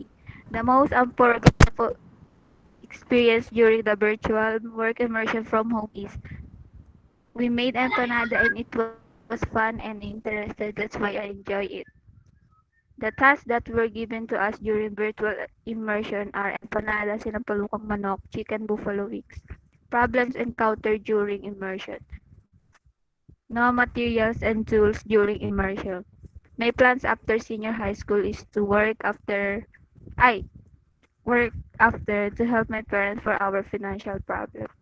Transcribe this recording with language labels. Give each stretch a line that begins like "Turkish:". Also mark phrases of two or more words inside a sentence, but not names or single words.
English: The most unforgettable experience during the virtual work immersion from home is we made empanada and it was fun and interesting. That's why I enjoy it. The tasks that were given to us during virtual immersion are empanada,
Filipino: sinampalukang manok,
English: chicken buffalo wings. Problems encountered during immersion. No materials and tools during immersion. My plans after senior high school is to I work after to help my parents for our financial problem.